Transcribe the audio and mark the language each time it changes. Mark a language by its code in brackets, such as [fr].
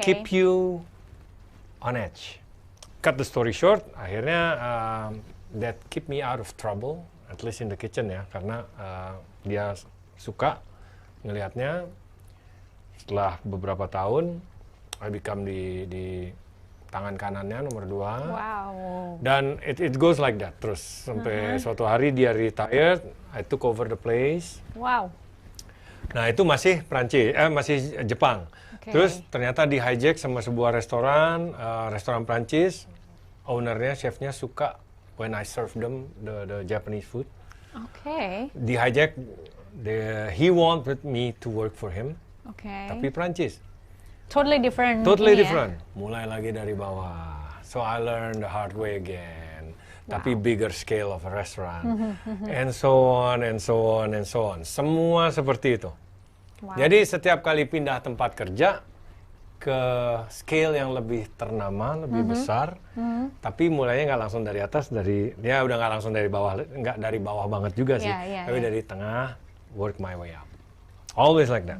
[en] keep you on edge. Cut the story short, akhirnya that keep me out of trouble, at least in the kitchen ya, [id] karena dia suka ngelihatnya. Setelah beberapa tahun, [en] I become [id] di tangan kanannya nomor 2. [en] Wow. Dan it goes like that [id] terus sampai suatu hari dia [en] retired, I took over the place. Wow. [id] Nah itu masih masih Jepang. [en] Okay. [id] Terus ternyata di hijack sama sebuah restoran Prancis. Ownernya, chefnya suka [en] when I serve them the Japanese food. Okay. [id] Di hijack, [en] he wanted me to work for him. Okay. [id] Tapi Prancis. [en] Totally different. Totally [id] ini [en] different. [id] Ya? Mulai lagi dari bawah. [en] So I learned the hard way again. Tapi bigger scale of a restaurant. And so on, and so on, and so on. [id] Semua seperti itu. [en] Wow. [id] Jadi setiap kali pindah tempat kerja ke scale yang lebih ternama, lebih besar. Tapi mulainya nggak langsung dari atas, udah nggak langsung dari bawah, nggak dari bawah banget juga sih. Tapi dari tengah, [en] work my way up. Always like that.